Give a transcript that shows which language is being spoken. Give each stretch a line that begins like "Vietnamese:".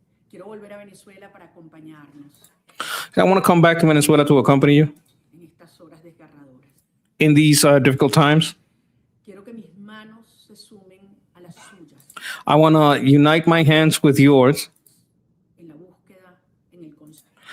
Spanish: Quiero volver a Venezuela para acompañarnos
English: I want to come back to Venezuela to accompany you
Spanish: en estas horas desgarradoras.
English: in these difficult times.
Spanish: Quiero que mis manos se sumen a las suyas
English: I want to unite my hands with yours
Spanish: en la búsqueda, en el consuelo.